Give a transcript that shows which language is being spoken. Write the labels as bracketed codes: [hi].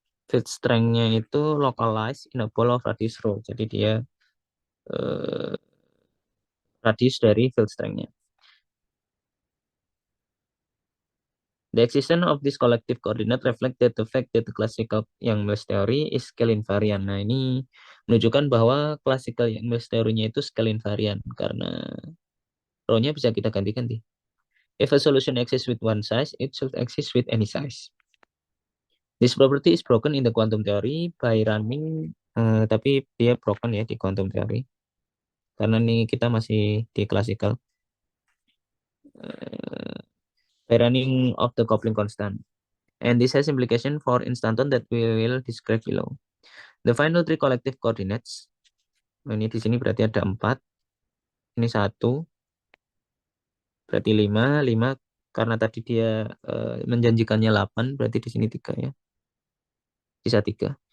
[en] field strength-nya itu localized in a ball of radius rho. [id] Jadi dia radius dari field strength-nya. [en] The existence of this collective coordinate reflect that the fact that the classical Yang-Mills theory is scale invariant. [id] Nah, ini menunjukkan bahwa classical Yang-Mills theory-nya itu scale invariant karena rho-nya bisa kita ganti-ganti. [en] If a solution exists with one size, it should exist with any size. This property is broken in the quantum theory by running, [id] tapi dia broken ya di quantum theory. Karena ini kita masih di classical. [en] By running of the coupling constant. And this has implication for instanton that we will describe below. The final three collective coordinates, [id] ini di sini berarti ada 4, ini 1, berarti 5 karena tadi dia menjanjikannya 8, berarti di sini 3 ya, sisa 3.